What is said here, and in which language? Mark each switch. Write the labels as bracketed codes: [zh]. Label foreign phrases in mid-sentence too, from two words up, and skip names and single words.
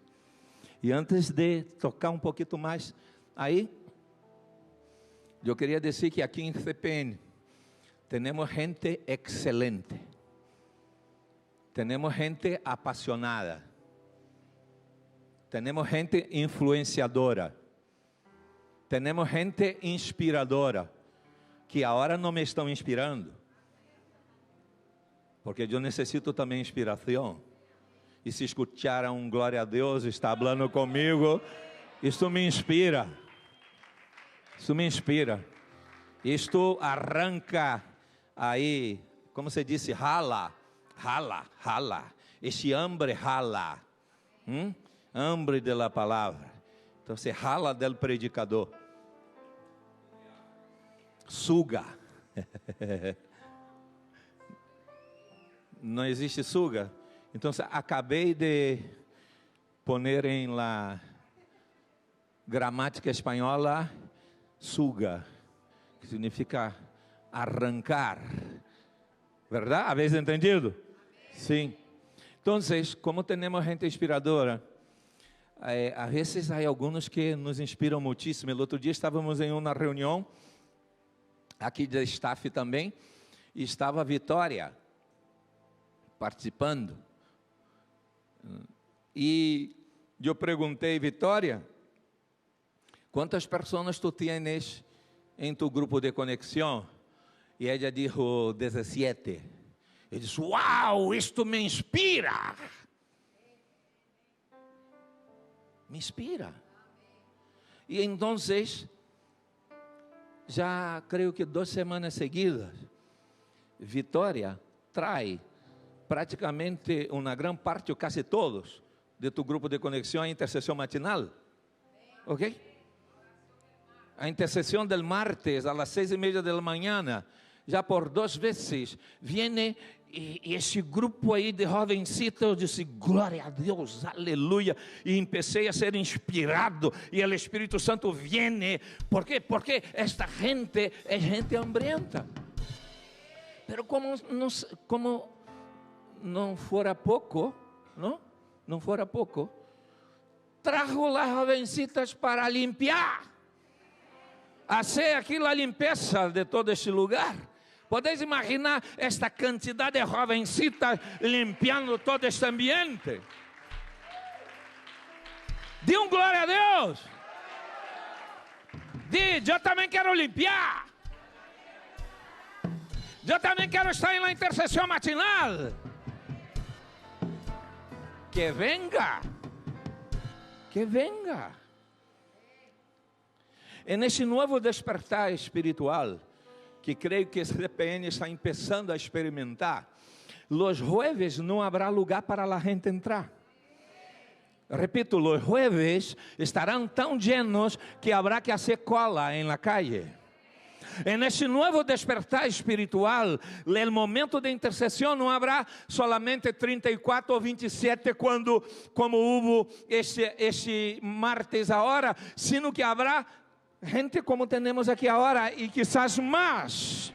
[pt] E antes de tocar um pouquinho mais aí, eu queria dizer que aqui em CPN temos gente excelente, temos gente apaixonada, temos gente influenciadora, temos gente inspiradora, que agora não me estão inspirando, porque eu necessito também inspiração. E se escutaram um glória a Deus, está falando comigo, isso me inspira. Isso me inspira. Isto arranca aí, como se disse, rala. [es] Este hambre rala. Hambre de la palavra. [pt] Então se rala [es] del predicador. [pt] Suga. Não existe suga. Então acabei de poner em [es] la gramática [pt] espanhola suga, que significa arrancar. [es] ¿Verdad? ¿Habéis entendido? [pt] Sim. Então, como temos gente inspiradora, a vezes há alguns que nos inspiram muitíssimo. O outro dia estávamos em uma reunião, aqui de staff também, e estava a Vitória participando. E eu perguntei, Vitória, quantas pessoas [es] tu tienes [pt] em tu grupo de conexão? E ela disse 17. Eu disse, uau, isto me inspira. Me inspira. E então, já creio que 2 semanas seguidas, Vitória traz praticamente uma grande parte, ou quase todos, de tu grupo de conexão à intercessão matinal. Ok? A intercessão [es] del martes, a las 6:30 [pt] da manhã, já por 2 vezes, vem e esse grupo aí de jovencitos, eu disse, glória a Deus, aleluia, e comecei a ser inspirado, e o Espírito Santo vem, ¿por quê? Porque esta gente é gente hambrienta, pero como não fora pouco, não fora pouco, trajo as jovencitas para limpar, fazer aquilo a limpeza de todo este lugar. Podeis imaginar esta quantidade de [es] jovencitas limpiando [pt] todo este ambiente? Dê um glória a Deus. Diz, eu também quero limpar. Eu também quero estar em la intercessão matinal. [es] Que venga. Que venga. [pt] Nesse novo despertar espiritual, que creio que esse CPN está começando a experimentar, [es] los jueves [pt] não haverá lugar para a gente entrar. [es] Repito, los jueves [pt] estarão tão [es] llenos que habrá que hacer cola en la calle. [pt] Nesse novo despertar espiritual, no momento de intercessão não haverá solamente 34 ou 27 como houve esse martes agora, [es] sino que [pt] haverá gente como temos aqui agora e quizás mais.